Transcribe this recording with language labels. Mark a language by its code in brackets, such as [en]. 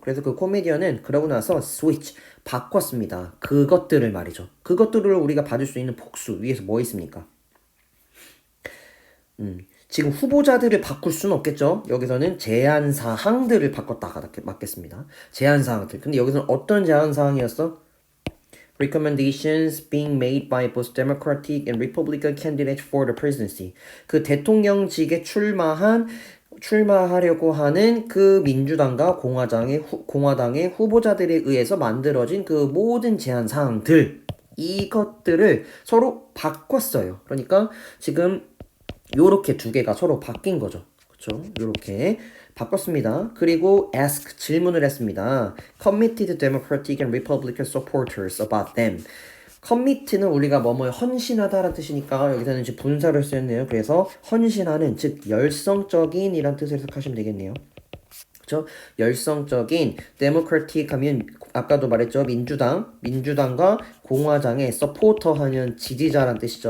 [ko] 그래서 그 코미디언은 그러고 나서 switch 바꿨습니다. 그것들을 말이죠. 그것들을 우리가 받을 수 있는 복수 위에서 뭐 있습니까? 지금 후보자들을 바꿀 수는 없겠죠. 여기서는 제안사항들을 바꿨다가 맞겠습니다. 제안사항들. 근데 여기서는 어떤 제안사항이었어? [en] Recommendations being made by both Democratic and Republican candidates for the presidency. [ko] 그 대통령직에 출마하려고 하는 그 민주당과 공화당의 후보자들에 의해서 만들어진 그 모든 제안 사항들 이것들을 서로 바꿨어요. 그러니까 지금 요렇게 두 개가 서로 바뀐 거죠. 그렇죠? 요렇게 바꿨습니다. 그리고 ask 질문을 했습니다. [en] Committed Democratic and Republican supporters about them. [ko] commit는 우리가 뭐뭐에 헌신하다라는 뜻이니까 여기서는 이제 분사를 쓰였네요. 그래서 헌신하는 즉 열성적인 이란 뜻을 해석하시면 되겠네요. 그렇죠? 열성적인 democratic 하면 아까도 말했죠. 민주당과 공화당의 supporter 하면 지지자란 뜻이죠.